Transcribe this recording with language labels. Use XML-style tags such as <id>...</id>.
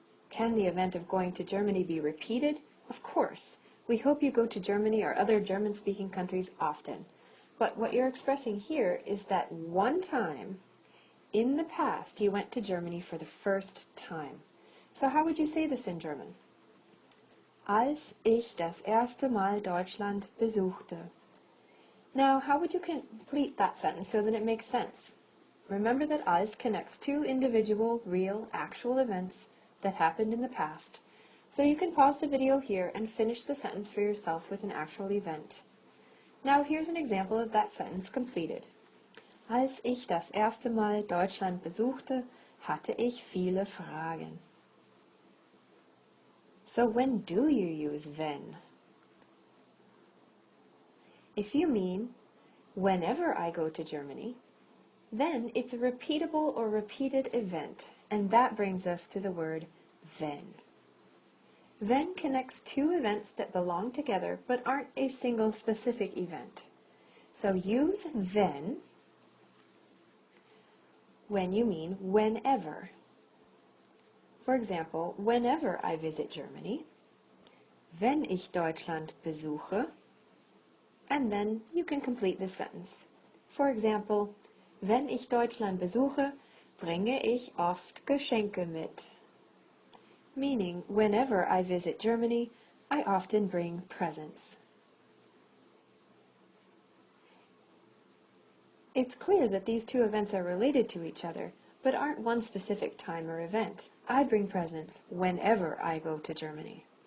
<en>Can the event of going to Germany be repeated? Of course. We hope you go to Germany or other German-speaking countries often. But what you're expressing here is that one time in the past you went to Germany for the first time. So how would you say this in German?</en> <de>Als ich das erste Mal Deutschland besuchte.</de> <en>Now, how would you complete that sentence so that it makes sense? Remember that als connects two individual, real, actual events that happened in the past. So you can pause the video here and finish the sentence for yourself with an actual event. Now here's an example of that sentence completed.</en> <de>Als ich das erste Mal Deutschland besuchte, hatte ich viele Fragen.</de> <en>So when do you use wenn? If you mean, whenever I go to Germany, then it's a repeatable or repeated event, and that brings us to the word wenn. Wenn connects two events that belong together but aren't a single specific event. So use wenn when you mean whenever. For example, whenever I visit Germany,</en> <de>wenn ich Deutschland besuche,</de> <en>and then you can complete the sentence. For example,</en> <de>wenn ich Deutschland besuche, bringe ich oft Geschenke mit.</de> <en>Meaning, whenever I visit Germany, I often bring presents. It's clear that these two events are related to each other, but aren't one specific time or event. I bring presents whenever I go to Germany.</en>